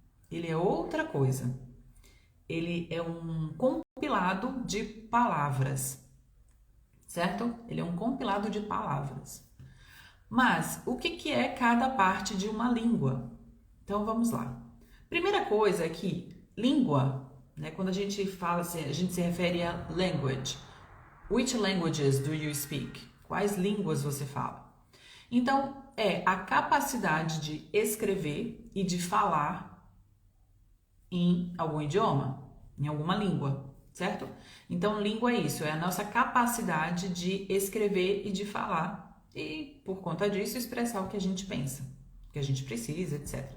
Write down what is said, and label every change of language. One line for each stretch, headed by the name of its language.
Portuguese: Ele é outra coisa. Ele é um compilado de palavras, certo? Ele é um compilado de palavras. Mas o que é cada parte de uma língua? Então vamos lá. Primeira coisa é que língua, né, quando a gente fala assim, a gente se refere a language.
English: Which languages do you speak?
Portuguese: Quais línguas você fala? Então, é a capacidade de escrever e de falar em algum idioma, em alguma língua, certo? Então, língua é isso, é a nossa capacidade de escrever e de falar e, por conta disso, expressar o que a gente pensa, o que a gente precisa, etc.